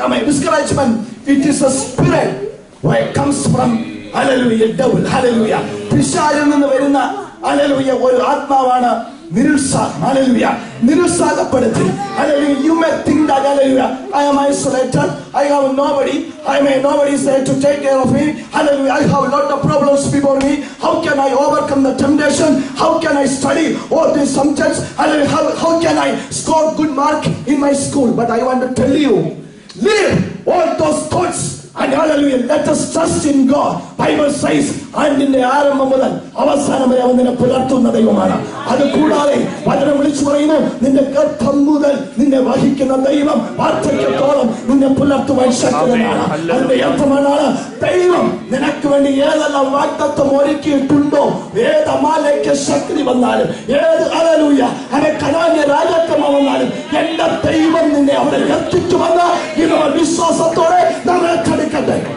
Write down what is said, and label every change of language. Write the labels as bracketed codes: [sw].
[en] Discouragement, it is a spirit where it comes from hallelujah devil. Hallelujah. [ml] പിശാചിൽ നിന്ന് വരുന്ന hallelujah ഒരു ആത്മാവാണ് നിരുത്സാഹം. Hallelujah. നിരുത്സാഹപ്പെടുത്തി. Hallelujah. [en] You may think that hallelujah, I am isolated, I have nobody, nobody is there to take care of me. Hallelujah. I have a lot of problems before me. How can I overcome the temptation? How can I study all these subjects? Hallelujah. How can I score good mark in my school? But I want to tell you, leave all those thoughts and hallelujah, let us trust in God. Bible says, [ml] ആണ്ടിന്റെ ആരംഭം മുതൽ അവസാനം വരെ അവൻ നിന്നെ പുലർത്തുന്ന ദൈവമാണ്. അത് കൂടാതെ വചനം വിളിച്ചു പറയുന്നു, നിന്റെ ഗർഭം മുതൽ നിന്നെ വഹിക്കുന്ന ദൈവം വാർദ്ധക്യത്തോളം നിന്നെ പുലർത്തുവാൻ ശക്തനാണ്. അതിന്റെ അർത്ഥമാണ്, ദൈവം നിനക്ക് വേണ്ടി ഏതെല്ലാം വാഗ്ദത്തം ഒരുക്കിയിട്ടുണ്ടോ, ഏത് അമാലേക്ക് ശക്തി വന്നാലും, ഏത് ഹല്ലേലൂയ അവൻ കനാന്യ രാജാക്കന്മാർ വന്നാലും, എന്റെ ദൈവം നിന്നെ അവിടെ എത്തിക്കുമെന്ന് ഇന്ന് വിശ്വാസത്തോടെ നമ്മൾ കടക്കട്ടെ.